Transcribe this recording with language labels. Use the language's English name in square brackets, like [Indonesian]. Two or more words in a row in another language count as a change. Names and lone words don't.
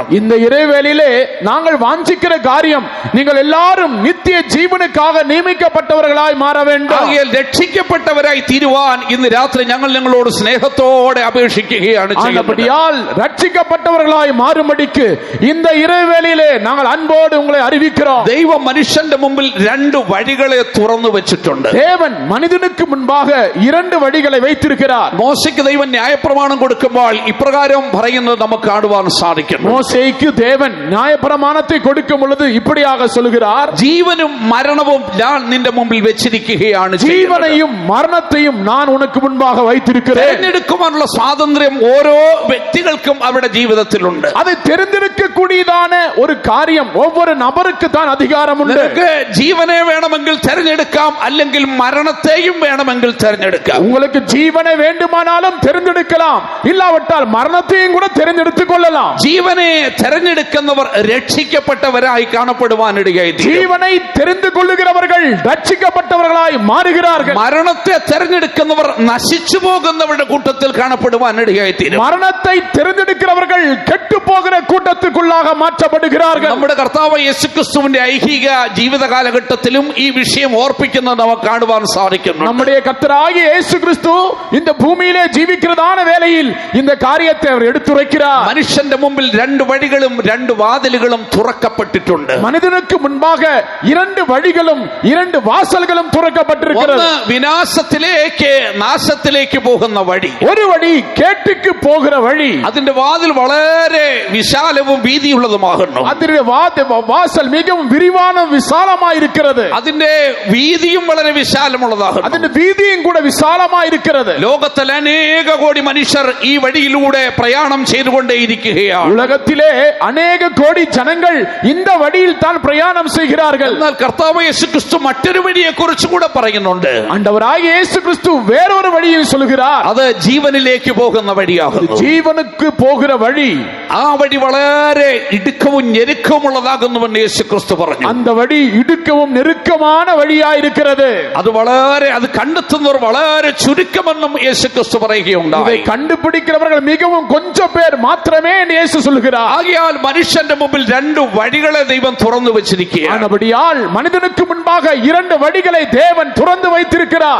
[Tamil] இந்த இறைவேளையிலே நாங்கள் வாஞ்சிக்கிற காரியம் நீங்கள் எல்லாரும் நித்திய ஜீவனுக்காக நியமிக்கப்பட்டவர்களாய் மாற வேண்டும். [Malayalam] ആകയാൽ രക്ഷിക്കപ്പെട്ടവരായി തീരുവാൻ ഇന്ന് രാത്രി ഞങ്ങൾ നിങ്ങളോട് സ്നേഹത്തോടെ അപേക്ഷിക്കുകയാണ് ചെയ്യുന്നത്. [Tamil] ரட்சிக்கப்பட்டவர்களாய் மாறும்படிக்கு இந்த இறைவேளையிலே நாங்கள் அன்போடு உங்களை அறிவிக்கிறோம். [Malayalam] ദൈവം മനുഷ്യന്റെ മുമ്പിൽ രണ്ട് വഴികളെ തുറന്നു വെച്ചിട്ടുണ്ട്. [Tamil] தேவன் மனிதனுக்கு முன்பாக இரண்டு வழிகளை வைத்திருக்கிறார். [Malayalam] മോശയ്ക്ക് ദൈവം ന്യായപ്രമാണം കൊടുക്കുമ്പോൾ ഇപ്രകാരം പറയുന്നത് നമുക്ക് കാണുവാൻ സാധിക്കും. [Tamil] மோசேக்கு தேவன் நியாயப்பிரமாணத்தை கொடுக்கும் பொழுது இப்படியாக சொல்கிறார், [Malayalam] ജീവനും മരണവും ഞാൻ നിന്റെ മുമ്പിൽ വെച്ചിരിക്കുകയാണ്. [Tamil] ஜீவனையும் மரணத்தையும் நான் உனக்கு முன்பாக வைத்திருக்கிறேன். [Malayalam] തിരഞ്ഞെടുക്കുവാനുള്ള സ്വാതന്ത്ര്യം ഓരോ വ്യക്തികൾക്കും അവരുടെ ജീവിതത്തിലുണ്ട്. [Tamil] அதை தெரிந்திருக்க கூடியதான ஒரு காரியம் ஒவ்வொரு நபருக்கு தான் அதிகாரம் உண்டு. [Malayalam] നിനക്ക് ജീവനെ വേണമെങ്കിൽ തിരഞ്ഞെടുക്കാം, അല്ലെങ്കിൽ മരണത്തെയും വേണമെങ്കിൽ തിരഞ്ഞെടുക്കാം. [Tamil] உங்களுக்கு ஜீவனை வேண்டுமானாலும் தெரிந்தெடுக்கலாம், இல்லாவிட்டால் மரணத்தையும் கூட தெரிந்தெடுத்துக் கொள்ளலாம். [Malayalam] ജീവനെ തിരഞ്ഞെടുക്കുന്നവർ രക്ഷിക്കപ്പെട്ടവരായി കാണപ്പെടുവാനിടയായി. [Tamil] ஜீவனை தெரிந்து கொள்ளுகிறவர்கள் ரட்சிக்கப்பட்டவர்களாய் மாறுகிறார்கள். [Malayalam] മരണത്തെ തിരഞ്ഞെടുക്കുന്നവർ നശിച്ചു പോകുന്നവരുടെ കൂട്ടത്തിൽ കാണപ്പെടുവാനിടയായി തീരും. [Tamil] மரணத்தை தெரிந்தெடுக்கிறவர்கள் கெட்டு போகிற கூட்டத்துக்குள்ளாக மாற்றப்படுகிறார்கள். [Malayalam] നമ്മുടെ കർത്താവ് യേശുക്രിസ്തുവിന്റെ ഐഹിക ജീവിത കാലഘട്ടത്തിലും ഈ വിഷയം ഓർപ്പിക്കുന്നത് നമുക്ക് കാണുവാൻ സാധിക്കുന്നു. [Tamil] நம்முடைய கர்த்தராகிய இயேசு கிறிஸ்து இந்த பூமியிலே ஜீவிக்கிறதான வேளையில் இந்த காரியத்தை அவர் எடுத்துரைக்கிறார். [Malayalam] മനുഷ്യന്റെ മുമ്പിൽ രണ്ട് വഴികളും രണ്ട് വാതിലുകളും തുറക്കപ്പെട്ടിട്ടുണ്ട്. [Tamil] மனிதனுக்கு முன்பாக இரண்டு வழிகளும் இரண்டு வாசல்களும் துறக்கப்பட்டிருக்கிறது. [Malayalam] ഒന്ന് വിനാശത്തിലേക്ക് നാശത്തിലേക്ക് പോകുന്ന വഴി, [Tamil] ஒரு வழி கேட்டுக்கு போகிற வழி. [Malayalam] അതിന്റെ വാതിൽ വളരെ വിശാലവും വീതിയുള്ളതുമാകുന്നു. [Tamil] അതിന്റെ வாசல் மிகவும் விரிவான விசாலமாய் இருக்கிறது. [Malayalam] അതിന്റെ വീതിയും വളരെ വിശാലമുള്ളതാകുന്നു. അതിന്റെ വീതിയും [Tamil] கூட விசாலமாய் இருக்கிறது. [Malayalam] ലോകത്തിൽ അനേക കോടി മനുഷ്യർ ഈ വഴിയിലൂടെ പ്രയാണം ചെയ്തുകൊണ്ടേയിരിക്കുകയാണ്. [Tamil] உலகத்திலே அநேக கோடி ஜனங்கள் இந்த வழியில் தான் பிரயாணம் செய்கிறார்கள். [Malayalam] എന്നാൽ കർത്താവ് യേശുക്രിസ്തു മറ്റൊരു വഴിയെ കുറിച്ച് കൂടെ പറയുന്നുണ്ട്. [Tamil] ஆண்டவராகிய இயேசு கிறிஸ்து வேறொரு வழியில் சொல்கிறார். [Malayalam] അത് ജീവനിലേക്ക് പോകുന്ന വഴിയാകുന്നു. [Tamil] ஜீவனுக்கு போகிற வழி. [Malayalam] ആ വഴി വളരെ ഇടുക്കവും ഞെരുക്കവുമുള്ളതാകുന്നുവെന്ന് യേശുക്രിസ്തു പറഞ്ഞു. [Tamil] அந்த வழி இடுக்கவும் நெருக்கமான வழியாயிருக்கிறது. [Malayalam] അത് കണ്ടെത്തുന്നവർ വളരെ ചുരുക്കമെന്നും യേശുക്രിസ്തു പറയുകയുണ്ടായി. [Tamil] இதை கண்டுபிடிக்கிறவர்கள் மிகவும் கொஞ்சம் பேர் மாத்திரமே என்று இயேசு சொல்கிறார். [Malayalam] ആകയാൽ മനുഷ്യന്റെ മുമ്പിൽ രണ്ട് വഴികളെ ദൈവം തുറന്നു വെച്ചിരിക്കുകയാണ്. [Tamil] ஆனபடியால் மனிதனுக்கு முன்பாக இரண்டு வழிகளை தேவன் திறந்து வைத்திருக்கிறார்.